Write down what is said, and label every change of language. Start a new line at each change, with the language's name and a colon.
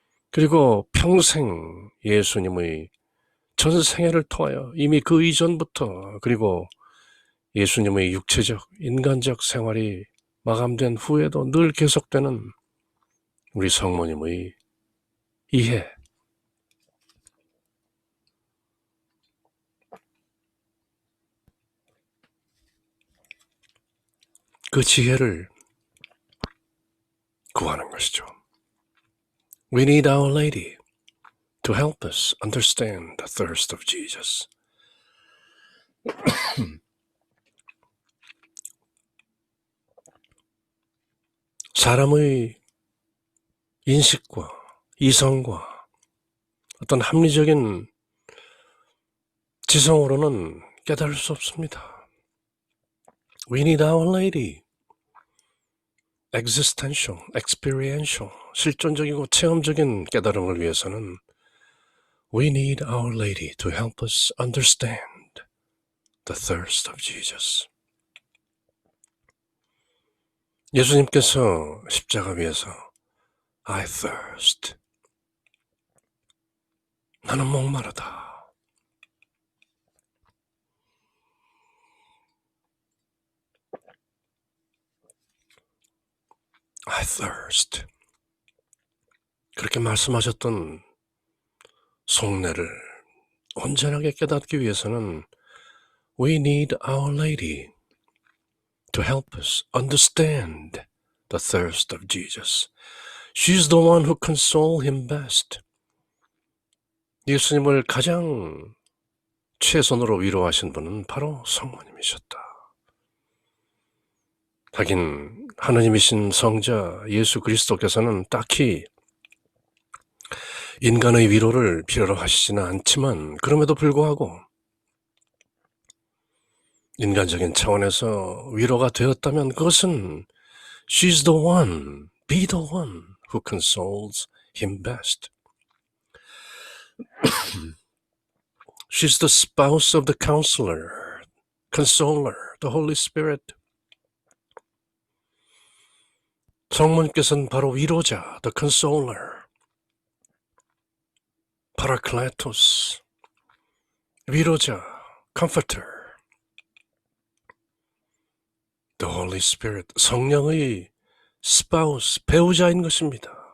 Korean: 그리고 평생 예수님의 전 생애를 통하여 이미 그 이전부터, 그리고 예수님의 육체적 인간적 생활이 마감된 후에도 늘 계속되는 우리 성모님의 이해, 그 지혜를 구하는 것이죠.
English: We need Our Lady to help us understand the thirst of Jesus.
Korean: 사람의 인식과 이성과 어떤 합리적인 지성으로는 깨달을 수 없습니다.
English: We need our lady. existential, experiential,
Korean: 실존적이고 체험적인 깨달음을 위해서는
English: We need our lady to help us understand the thirst of Jesus.
Korean: 예수님께서 십자가 위에서
English: I thirst.
Korean: 나는 목마르다.
English: I thirst.
Korean: 그렇게 말씀하셨던 속내를 온전하게 깨닫기 위해서는
English: We need our lady to help us understand the thirst of Jesus. She's the one who consoles him best.
Korean: 예수님을 가장 최선으로 위로하신 분은 바로 성모님이셨다. 하긴 하느님이신 성자 예수 그리스도께서는 딱히 인간의 위로를 필요로 하시지는 않지만 그럼에도 불구하고 인간적인 차원에서 위로가 되었다면 그것은
English: She's the one, be the one who consoles him best. She's the spouse of the counselor, consoler, the Holy Spirit.
Korean: 성모님께서는 바로 위로자,
English: the consoler, parakletos,
Korean: 위로자,
English: comforter, the Holy Spirit,
Korean: 성령의 spouse, 배우자인 것입니다.